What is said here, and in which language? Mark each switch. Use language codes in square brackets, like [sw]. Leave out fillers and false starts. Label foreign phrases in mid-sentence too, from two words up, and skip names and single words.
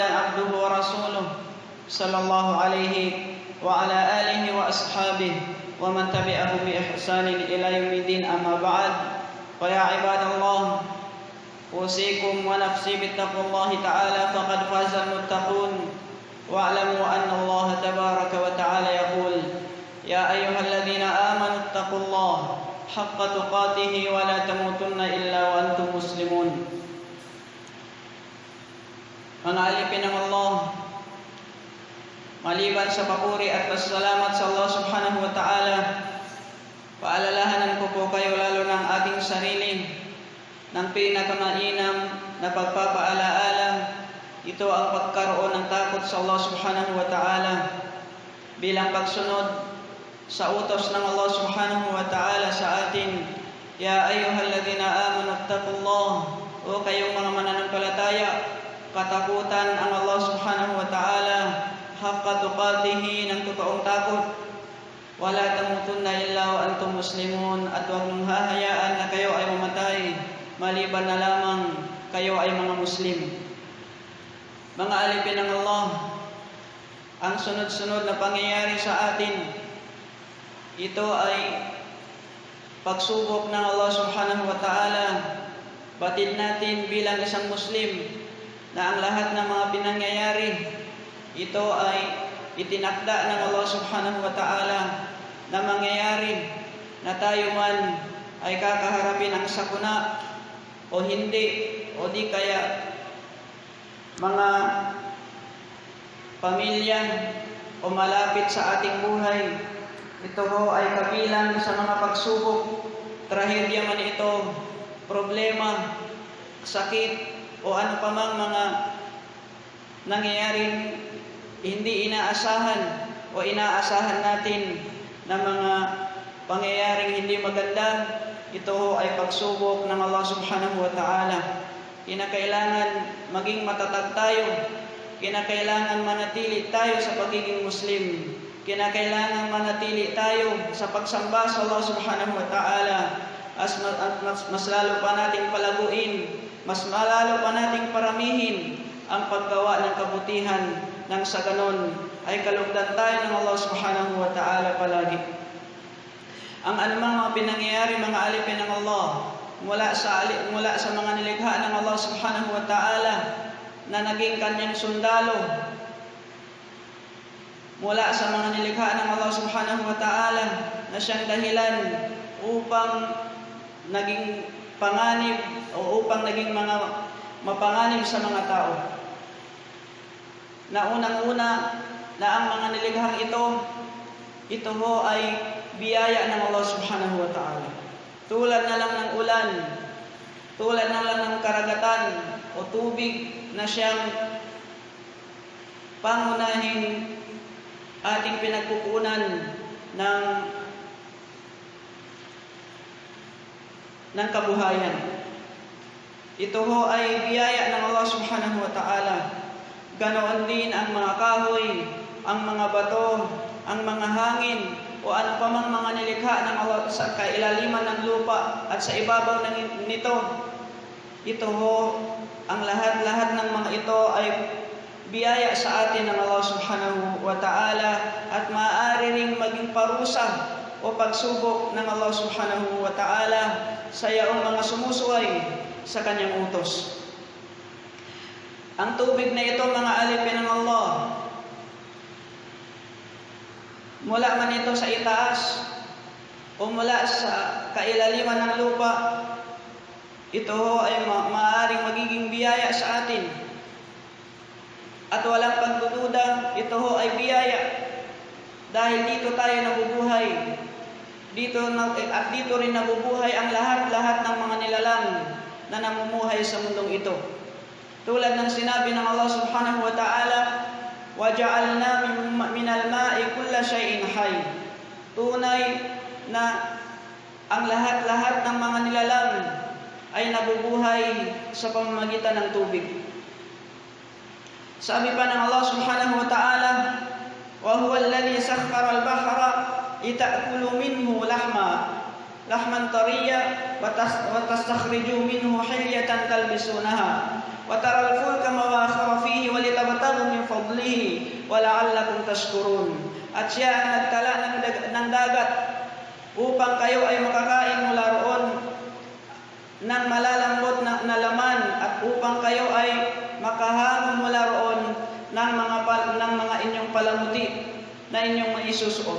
[ar] عبده ورسوله صلى الله عليه وعلى آله وأصحابه ومن تبعهم بإحسان إلى يوم الدين أما بعد فيا عباد الله أوصيكم ونفسي بتقوى الله تعالى فقد فاز المتقون واعلموا أن الله تبارك وتعالى يقول يا أيها الذين آمنوا اتقوا الله حق تقاته ولا تموتن إلا وأنتم مسلمون. [tl] Mga alipin ng Allah, maliban sa papuri at pasalamat sa Allah [ar] سبحانه وتعالى, [tl] paalalahanan ko po kayo lalo ng ating sarili ng pinakamainam na pagpapaalaala. Ito ang pagkaroon ng takot sa Allah [ar] سبحانه وتعالى [tl] bilang pagsunod sa utos ng Allah [ar] سبحانه وتعالى [tl] sa atin. [ar] يا أيها الذين آمنوا اتقوا الله, [tl] o kayong mga mananampalataya, katakutan ang Allah [ar] سبحانه وتعالى حق تقاته, [tl] ng totoong takot. [ar] ولا تموتن إلا وأنتم مسلمون, [tl] at huwag mong hahayaan na kayo ay mamatay maliban na lamang kayo ay mga Muslim. Mga alipin ng Allah, ang sunod-sunod na pangyayari sa atin, ito ay pagsubok ng Allah [ar] سبحانه وتعالى. [tl] Batid natin bilang isang Muslim na ang lahat ng mga pinangyayari, ito ay itinakda ng Allah [ar] سبحانه وتعالى [tl] na mangyayari, na tayo man ay kakaharapin ang sakuna o hindi, o di kaya mga pamilya o malapit sa ating buhay. Ito ho ay kabilang sa mga pagsubok, trahedya man ito, problema, sakit, o ano pa mang mga nangyayaring hindi inaasahan o inaasahan natin na mga pangyayaring hindi maganda. Ito ho ay pagsubok ng Allah [ar] سبحانه وتعالى. [tl] Kinakailangan maging matatag tayo, kinakailangan manatili tayo sa pagiging Muslim, kinakailangan manatili tayo sa pagsamba sa Allah [ar] سبحانه وتعالى, [tl] mas lalo pa nating palaguin, mas malalo pa nating paramihin ang paggawa ng kabutihan, nang sa ganon ay kalugdan tayo ng Allah [ar] سبحانه وتعالى [tl] palagi. Ang anumang mga pinangyayari, mga alipin ng Allah, mula sa mga nilikha ng Allah [ar] سبحانه وتعالى [tl] na naging kanyang sundalo, mula sa mga nilikha ng Allah [ar] سبحانه وتعالى [tl] na siyang dahilan upang naging panganib o upang naging mga mapanganib sa mga tao. Na unang-una na ang mga nilikhang ito ho ay biyaya ng Allah [ar] سبحانه وتعالى. [tl] Tulad na lang ng ulan, tulad na lang ng karagatan o tubig na siyang pangunahing ating pinagkukunan ng kabuhayan. Ito ho ay biyaya ng Allah [ar] سبحانه وتعالى. [tl] Ganoon din ang mga kahoy, ang mga bato, ang mga hangin, o ano pa mang mga nilikha ng Allah sa kailaliman ng lupa at sa ibabaw nito. Ito ho, ang lahat-lahat ng mga ito ay biyaya sa atin ng Allah [ar] سبحانه وتعالى, [tl] at maaari ring maging parusa o pagsubok ng Allah [ar] سبحانه وتعالى [tl] sa yaong mga sumusuway sa kanyang utos. Ang tubig na ito, mga alipin ng Allah, mula man ito sa itaas o mula sa kailaliman ng lupa, ito ho ay maaaring magiging biyaya sa atin. At walang pagdududa, ito ho ay biyaya dahil dito tayo nabubuhay. Dito rin nabubuhay ang lahat-lahat ng mga nilalang na namumuhay sa mundong ito. Tulad ng sinabi ng Allah [ar] سبحانه وتعالى, وَجَعَلْنَا مِنَ الْمَاءِ كُلَّ شَيْءٍ حَيٍّ. [tl] Tunay na ang lahat-lahat ng mga nilalang ay nabubuhay sa pamamagitan ng tubig. Sabi pa ng Allah [ar] سبحانه وتعالى وهو الذي سخر البحر لتأكلوا منه لحما طريا وتستخرجوا منه حلية تلبسونها وترى الفلك مواخر فيه ولتبتغوا من فضله ولعلكم تشكرون. [tl] At siya ang nagtala ng dagat upang kayo ay makakain mula roon ng malalambot na laman, at upang kayo ay makahango mula roon ng mga inyong palamuti na inyong maisusuot.